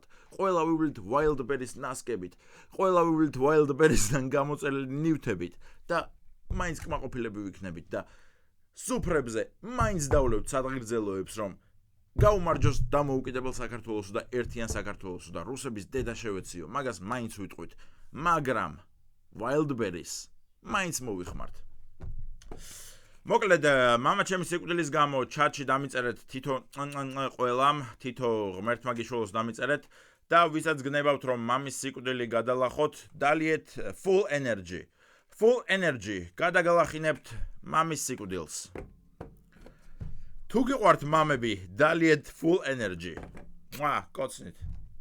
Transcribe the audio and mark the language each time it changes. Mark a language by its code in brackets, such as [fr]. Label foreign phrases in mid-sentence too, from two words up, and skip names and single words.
[ka] ყველა ვივლით Wildberries ნასკებით, ყველა ვივლით Wildberries-დან გამოწერილი ნივთებით და მაინც კმაყოფილები ვიქნებით და სუფრებზე მაინც დავლევთ სადღერძელოებს, რომ გაუმარჯოს დამოუკიდებელ საქართველოსო და ერთიან საქართველოსო და რუსების დედა შევეციო, მაგას მაინც ვიტყვით, მაგრამ Wildberries მაინც მოვიხმართ. მოკლედ, მამა ჩემი სიკვდილის გამო ჩატში დამიწერეთ თითო ყველამ, თითო ღმერთმა გიშველოს დამიწერეთ და ვისაც გნებავთ რომ მამის სიკვდილი გადალახოთ, დალიეთ full energy. Full energy, გადაგალახინებთ მამის სიკვდილს. თუ გიყვართ მამები, დალიეთ full energy. კოცნით.